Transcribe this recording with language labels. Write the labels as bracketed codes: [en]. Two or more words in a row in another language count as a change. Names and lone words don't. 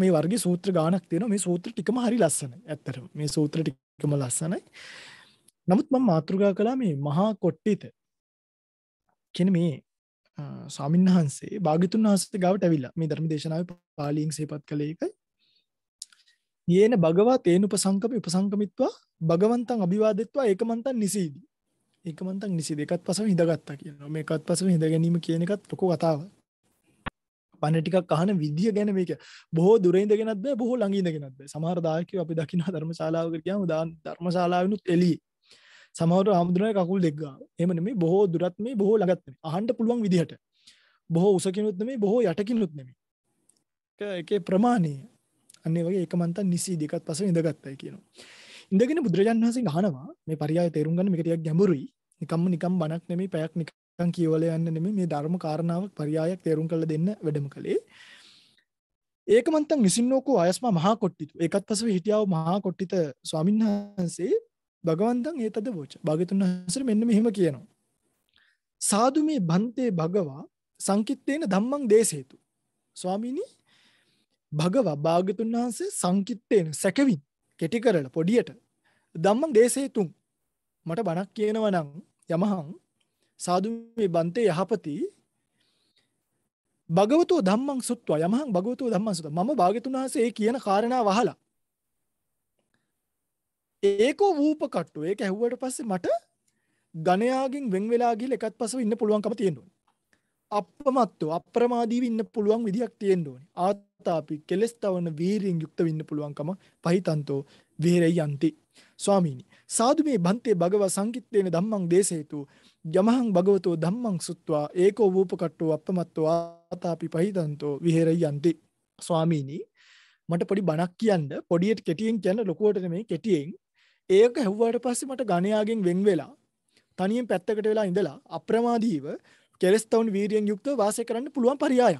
[si] මේ වර්ගයේ සූත්‍ර ගානක් තියෙනවා. මේ සූත්‍ර ටිකම හරි ලස්සනයි. ඇත්තටම මේ සූත්‍ර ටිකම ලස්සනයි. නමුත් මම මාතෘකා කළා මේ මහා කොට්ටිත කියන මේ ස්වාමීන් වහන්සේ භාග්‍යතුන් වහන්සේ ගාවට ඇවිල්ලා මේ ධර්ම දේශනාවේ පාලියෙන් සිහිපත් කළේ ඒකයි. [pi] යේන භගවා තේන උපසංකමිත්වා භගවන්තං අභිවාදෙත්වා ඒකමන්තං නිසීදි. ඒකමන්තං නිසීදි. [si] එකත් පසම හිඳගත්තා කියනවා. මේ එකත් පසම හිඳ ගැනීම කියන එකත් ලොකු කතාවක්. බණ ටිකක් අහන විදිය ගැන මේක බොහෝ දුර ඉඳගෙනත් බෑ බොහෝ ළඟ ඉඳගෙනත් බෑ. සමහර දායකයෝ අපි දකිනවා ධර්මශාලාවකට ගියාම ධර්මශාලාවෙනුත් එළියේ. සමහරව ආමුදුනේ කකුල් දෙක ගාව. එහෙම නෙමෙයි බොහෝ දුරත් මේ බොහෝ ළඟත් නෙමෙයි. අහන්න පුළුවන් විදිහට. බොහෝ උසකිනුත් නෙමෙයි බොහෝ යටකිනුත් නෙමෙයි. ඒකේ ප්‍රමාණය. අන්නේ වගේ [pi] ඒකමන්තන් නිසි [si] දෙකත් පස්සේ ඉඳගත්තයි කියනවා. ඉඳගෙන බුදුරජාණන් වහන්සේ අහනවා මේ පරියාය තේරුම් ගන්න මේක ටිකක් ගැඹුරුයි. නිකම් බණක් නෙමෙයි පැයක් නිකන් කියවලා යන්න නෙමෙයි මේ ධර්ම කාරණාවක් පරියායක් තේරුම් කරලා දෙන්න වැඩම කළේ. [pi] ඒකමන්තන් නිසින්නෝකෝ ආයස්මා මහා කොට්ටිතු. [si] ඒකත් පස්සේ හිටියාව මහා කොට්ටිත ස්වාමීන් වහන්සේ [pi] භගවන්තං ඒතද වෝච. [si] භාග්‍යතුන් වහන්සේ මෙන්න මෙහෙම කියනවා. [pi] සාදු මේ බන්තේ භගවා සංකිට්ඨේන ධම්මං දේසේතු. [si] ස්වාමීනි භගවා භාග්‍යතුන් වහන්සේ [pi] සංකිට්ඨේන [si] සැකවින් කෙටි කරලා පොඩියට [pi] ධම්මං දේසේතුම් [si] මට බණක් කියනවා නම් [pi] යමහං සාදු මේ බන්තේ [si] යහපති [pi] භගවතෝ ධම්මං සුත්වා යමහං භගවතෝ ධම්මං සුත්වා [si] මම භාග්‍යතුන් වහන්සේ ඒ කියන කාරණා වහලා [pi] ඒකෝ වූපකට්ටු [si] ඒක ඇහුවට පස්සේ මට ගණයාගෙන් වෙන් වෙලා ගිහලා එකත් පස්සෙ ඉන්න පුළුවන්කම තියෙන්න ඕනේ. අපමත්ව අප්‍රමාදීව ඉන්න පුළුවන් විදියක් තියෙන්න ඕනේ. ආතාපි කෙලස් තවන වීරියෙන් යුක්තව ඉන්න පුළුවන්කම [pi] පහිතන්තෝ විහෙරයන්ති. ස්වාමීනි සාදු මේ බන්තේ භගව සංකිට්ඨේන ධම්මං දේසේතු යමහං භගවතෝ ධම්මං සුත්වා ඒකෝ වූපකට්ටෝ අපමත්තෝ ආතාපි පහිතන්තෝ විහෙරයන්ති. [si] ස්වාමීනි මට පොඩි බණක් කියන්න, පොඩියට කෙටියෙන් කියන්න, ලොකුවට නෙමෙයි කෙටියෙන්. ඒක හැව්වාට පස්සේ මට ගණයාගෙන් වෙන් වෙලා තනියෙන් පැත්තකට වෙලා ඉඳලා අප්‍රමාදීව කෙලස් තවුන් වීරියෙන් යුක්තව වාසය කරන්න පුළුවන් පරියායක්.